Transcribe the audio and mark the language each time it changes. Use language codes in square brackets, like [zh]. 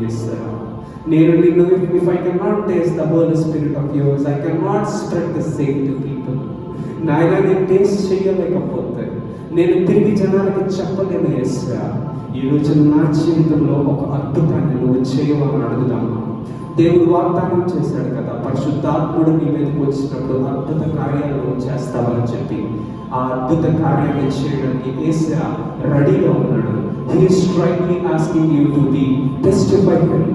[en] యేసయ్యా, [te] నేను నిన్ను, [en] if I cannot taste the Holy Spirit of yours, I cannot spread the same to people. [te] నాయన, నేను taste చేయలేకపోతే నేను తిరిగి జనాలకి చెప్పలేను. యేసయ్యా, ఈరోజు నా జీవితంలో ఒక అద్భుతాన్ని నువ్వు చేయవాలని అడుగుదామా? దేవుడు వాగ్దానం చేశాడు కదా, పరిశుద్ధాత్ముడు నీ మీదకి వచ్చినప్పుడు అద్భుత కార్యాలు నువ్వు చేస్తావని చెప్పి. ఆ అద్భుత కార్యాన్ని చేయడానికి యేసయ్యా రెడీగా ఉన్నాడు. [en] He is strongly asking you to be testified.